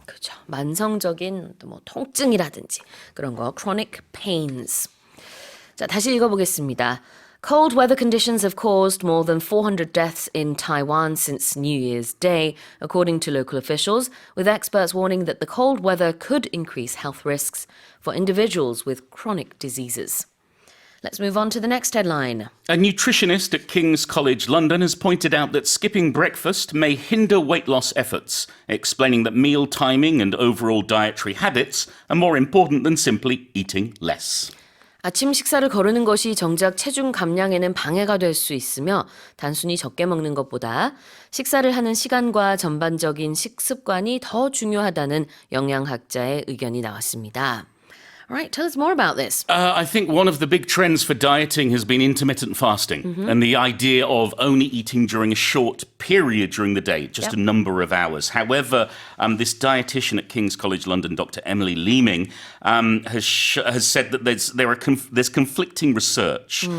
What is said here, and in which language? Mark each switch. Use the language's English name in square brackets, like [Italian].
[Korean] 그렇죠. 만성적인 뭐 통증이라든지 그런 거 [English] chronic pains. [Korean] 자, 다시 읽어보겠습니다. [English] Cold weather conditions have caused more than 400 deaths in Taiwan since New Year's Day, according to local officials, with experts warning that the cold weather could increase health risks for individuals with chronic diseases. Let's move on to the next headline. A nutritionist at King's College London has pointed out that skipping breakfast may hinder weight loss efforts, explaining that meal timing and overall dietary habits are more important than simply eating less. [Korean] 아침 식사를 거르는 것이 정작 체중 감량에는 방해가 될 수 있으며 단순히 적게 먹는 것보다 식사를 하는 시간과 전반적인 식습관이 더 중요하다는 영양학자의 의견이 나왔습니다. [English] All right, tell us more about this. I think one of the big trends for dieting has been intermittent fasting and the idea of only eating during a short period during the day, just a number of hours. However, this dietitian at King's College London, Dr. Emily Leeming, has said that there's conflicting research.